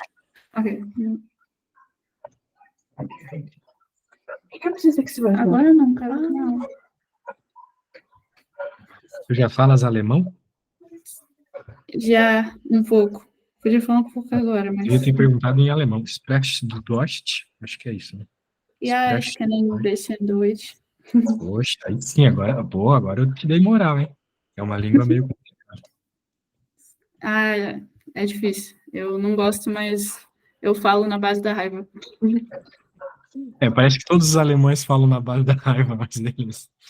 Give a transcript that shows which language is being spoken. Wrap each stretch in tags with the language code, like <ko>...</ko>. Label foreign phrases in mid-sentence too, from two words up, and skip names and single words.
<pt>Ok. Agora não, cara. Não. Tu já falas alemão? Já, um pouco. Podia falar um pouco agora, mas... Eu tenho perguntado em alemão.</pt> <de>Sprecht du Deutsch?</de> <pt>Acho que é isso, né?</pt> <de>Ja, ich kenne ein bisschen Deutsch.</de> <pt>Poxa, aí sim, agora eu te dei moral, hein? É uma língua meio... Ah, é difícil. Eu não gosto, mas eu falo na base da raiva. Parece que todos os alemães falam na base da raiva, mas eles...</pt>